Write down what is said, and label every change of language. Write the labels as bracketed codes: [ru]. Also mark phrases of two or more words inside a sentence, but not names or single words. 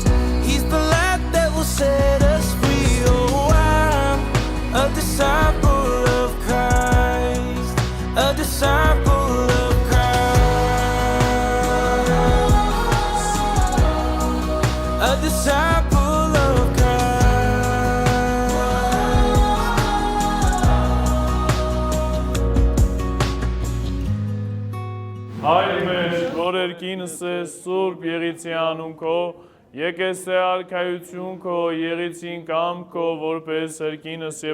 [en] He's the light that will set us free. Oh, I'm a disciple of Christ, a disciple of Christ, a disciple of [hy] Հայր մեր, որ երկինս ես սուրբ եղիցի անուն քո, եկես է արքայություն քո, եղիցին կամ քո, որպես երկինս եւ